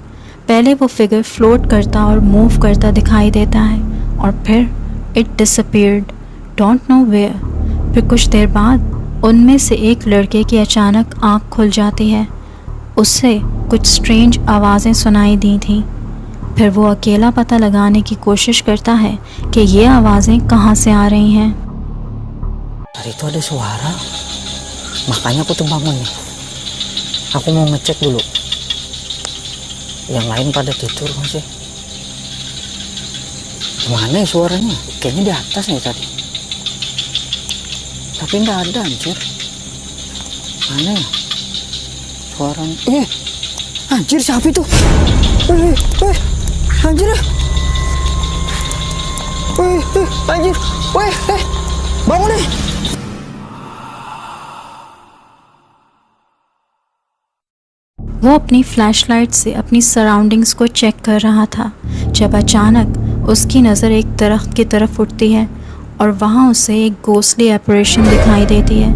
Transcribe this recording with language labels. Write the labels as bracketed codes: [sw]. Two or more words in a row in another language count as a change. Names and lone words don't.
[hi] पहले वो [en] figure float [hi] करता और मूव करता दिखाई देता है और फिर [en] it disappeared, don't know where. [hi] फिर कुछ देर बाद उनमें से एक लड़के की अचानक आँख खुल जाती है। उससे कुछ स्ट्रेंज आवाज़ें सुनाई दी थीं। फिर वो अकेला पता लगाने की कोशिश करता है कि ये आवाज़ें कहाँ से आ रही हैं। [id] Tadi itu ada suara, makanya aku tuh bangun nih. Aku mau ngecek dulu. Yang lain pada tidur masih. Mana ya suaranya? Kayaknya di atas nih tadi. Tapi nggak ada anjir. Mana ya? Suaranya. Anjir siapa itu? Anjir. Anjir. Bangun nih. [hi] वो अपनी फ्लैशलाइट से अपनी सराउंडिंग्स को चेक कर रहा था जब अचानक उसकी नज़र एक दरख्त की तरफ उठती है और वहाँ उसे एक [en] ghostly apparition [hi] दिखाई देती है।